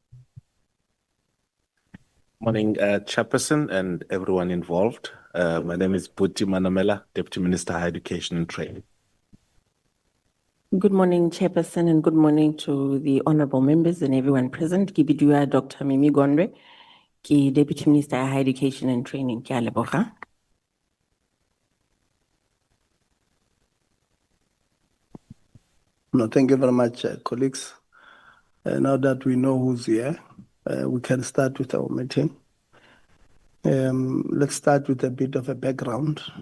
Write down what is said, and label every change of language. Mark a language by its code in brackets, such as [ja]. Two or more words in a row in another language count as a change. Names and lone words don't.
[en] Morning, Chairperson and everyone involved. My name is Buti Manamela, Deputy Minister, Higher Education and Training. Good morning, Chairperson, and good morning to the honorable members and everyone present. [tn] Kibidua Dr. [en] Mimi Gondwe, ki Deputy Minister, Higher Education and Training. [tn] Ke a leboga. [en] No, thank you very much, colleagues. Now that we know who's here, we can start with our meeting. Let's start with a bit of a background.